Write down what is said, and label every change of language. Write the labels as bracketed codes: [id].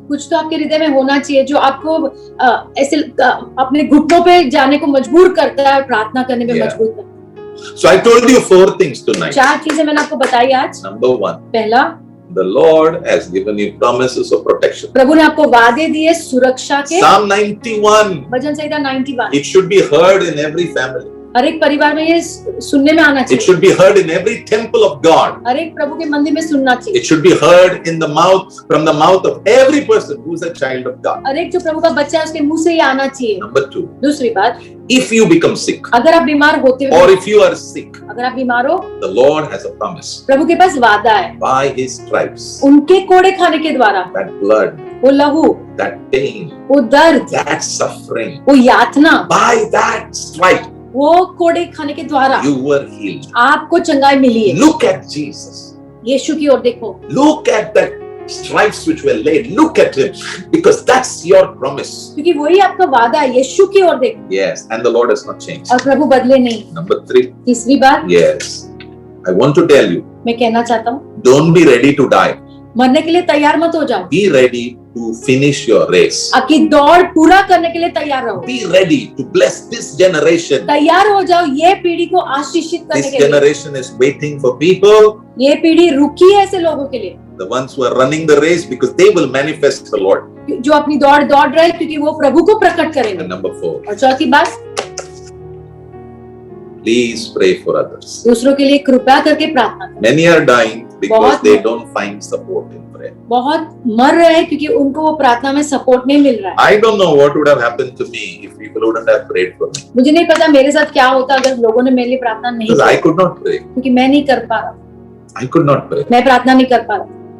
[hi] कुछ तो आपके हृदय में होना चाहिए जो आपको ऐसे अपने घुटनों पे जाने को मजबूर करता है, प्रार्थना करने में मजबूर करता है। [en] So I told you 4 things tonight. [hi] 4 चीजें मैंने आपको बताई आज। [en] Number 1, [hi] पहला, [en] the Lord has given you promises of protection. [hi] प्रभु ने आपको वादे दिए सुरक्षा के। [en] Psalm 91, [hi] bhajan Samhita 91, [en] it should be heard in every family. [hi] हर एक परिवार में ये सुनने में आना [en] It [hi] चाहिए। [en] should be heard in every temple of God. [hi] हर एक प्रभु के मंदिर में सुनना चाहिए। [en] It should be heard in the mouth, from the mouth of every person who is a child of God. [hi] हर एक जो प्रभु का बच्चा है उसके मुंह से ये आना चाहिए। [en] Number 2, [hi] दूसरी बात, [en] if you become sick [hi] अगर आप बीमार होते हो, [en] or if you are sick, [hi] अगर आप बीमार हो, [en] the Lord has a promise. [hi] प्रभु के पास वादा है, [en] By His stripes, [hi] उनके कोड़े खाने के द्वारा, [en] that blood, [hi] वो लहू, [en] that pain, [hi] वो दर्द, [en] that suffering, [hi] वो यातना, [en] by that stripe, [hi] वो कोड़े खाने के द्वारा [en] you were healed. [hi] आपको चंगाई मिली है। [en] Look at Jesus. [hi] यीशु की ओर देखो, [en] Look at that stripes which were laid. Look at him, because that's your promise. [hi] क्योंकि वही आपका वादा है, यीशु की ओर देखो। [en] Yes, and the Lord has not changed. [hi] और प्रभु बदले नहीं। [en] Number 3. [hi] तीसरी बात, [en] Yes, I want to tell you, [hi] मैं कहना चाहता हूँ, [en] don't be ready to die. [hi] मरने के लिए तैयार मत हो जाओ, [en] Be ready to finish your race. [hi] आपकी दौड़ पूरा करने के लिए तैयार रहो। [en] Be ready to bless this generation. [hi] तैयार हो जाओ ये पीढ़ी को आशीषित करने [en] This [hi] के लिए। [en] generation is waiting for people, [hi] ये पीढ़ी रुकी है ऐसे लोगों के लिए [en] the ones who are running the race, because they will manifest the Lord. [hi] जो अपनी दौड़ दौड़ रहे हैं, क्योंकि वो प्रभु को प्रकट करेंगे। [en] And number 4, [hi] और चौथी बात, [en] please pray for others. [hi] दूसरों के लिए कृपया करके प्रार्थना करें। [en] Many are dying because [hi] बहुत [en] they don't find support in prayer. [hi] बहुत मर रहे हैं क्योंकि उनको वो प्रार्थना में सपोर्ट नहीं मिल रहा है। [en] I don't know what would have happened to me if people wouldn't have prayed for me. [hi] मुझे नहीं पता मेरे साथ क्या होता अगर लोगों ने मेरे लिए प्रार्थना नहीं [en] Because [hi] की, [en] I could not pray. [hi] क्योंकि मैं नहीं कर पा रहा, [en] I could not pray. [hi] मैं प्रार्थना नहीं कर पा रहा।